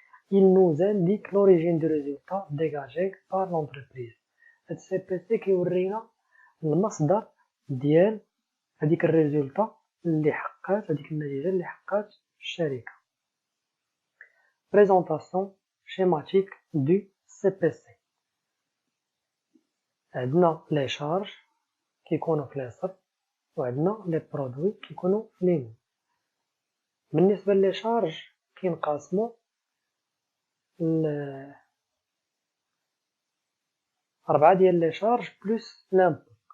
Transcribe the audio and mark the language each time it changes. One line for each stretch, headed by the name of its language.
French: Il nous indique l'origine du résultat dégagé par l'entreprise.
Arabic: هاد CPC كيورينا المصدر ديال هاديك الريزولتا اللي حققات هاديك النتيجة اللي حققات الشركة.
French: Présentation schématique du CPC.
Arabic: عندنا لي شارج كيكونوا في اليسار وعندنا لي برودوي كيكونوا في اليمين. بالنسبة لي شارج كينقسموا أربعة ديال لي شارج بلس لامبو.